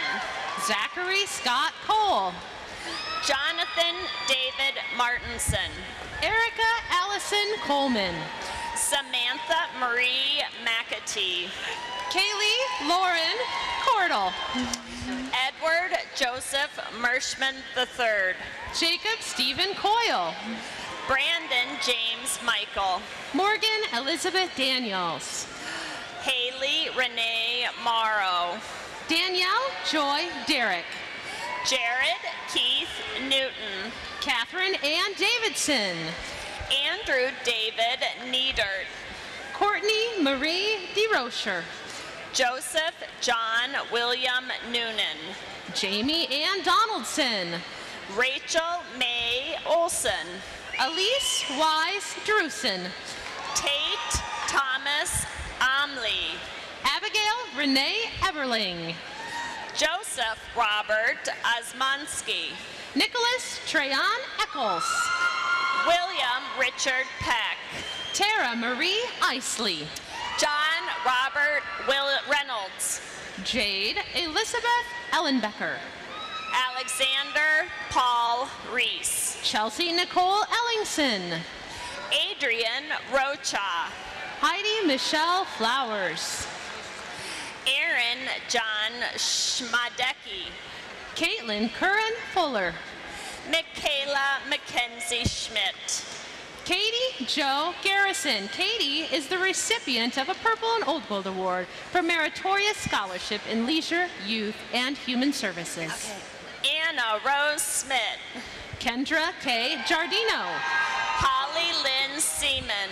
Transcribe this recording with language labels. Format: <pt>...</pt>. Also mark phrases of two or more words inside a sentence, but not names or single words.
<en>Zachary Scott Cole. Jonathan David Martinson. Erica Allison Coleman. Samantha Marie McAtee. Kaylee Lauren Cordell. Edward Joseph Mershman III. Jacob Stephen Coyle. Brandon James Michael. Morgan Elizabeth Daniels. Haley Renee Morrow. Danielle Joy Derrick. Jared Keith Newton. Catherine Ann Davidson. Andrew David Niedert. Courtney Marie DeRocher. Joseph John William Noonan. Jamie Ann Donaldson. Rachel May Olson. Elise Wise Drusen. Tate Thomas Omley. Abigail Renee Everling. Joseph Robert Osmonski. Nicholas Treyon Eccles. William Richard Peck. Tara Marie Isley. John Robert Reynolds. Jade Elizabeth Ellenbecker. Alexander Paul Reese. Chelsea Nicole Ellingson. Adrian Rocha. Heidi Michelle Flowers. Aaron John Schmadecki. Caitlin Curran Fuller. Michaela Mackenzie Schmidt. Katie Jo Garrison. Katie is the recipient of a Purple and Old Gold Award for Meritorious Scholarship in Leisure, Youth, and Human Services. Okay. Anna Rose Smith. Kendra K. Giardino. Holly Lynn Seaman.</en>